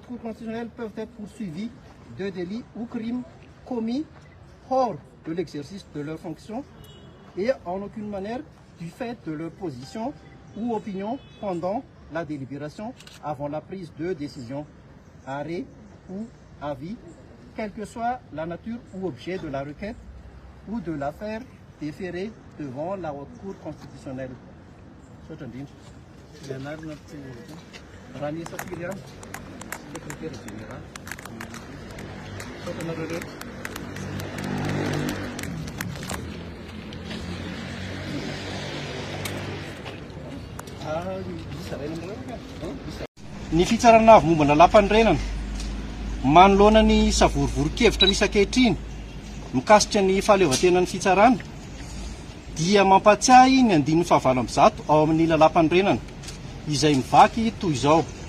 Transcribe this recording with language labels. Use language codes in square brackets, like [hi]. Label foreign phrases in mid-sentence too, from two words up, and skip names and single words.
[fr] Cour constitutionnelle peuvent être poursuivis de délits ou crimes commis hors de l'exercice de leurs fonctions et en aucune manière du fait de leur position ou opinion pendant la délibération avant la prise de décision, arrêt ou avis, quelle que soit la nature ou objet de la requête ou de l'affaire déférée devant la Haute Cour constitutionnelle. Rani Safiria, secrétaire général. [mg] Ny fitsarana avy mombana lampanrenana manoloana ny savorovoron-kevitra misy ankehitriny mikasitra ny fahaleovantenan'ny fitsarana dia mampatsiahy ny andininy fahavalo amby zato ao amin'ny lalam-pandrenana izay mivaky toy izao.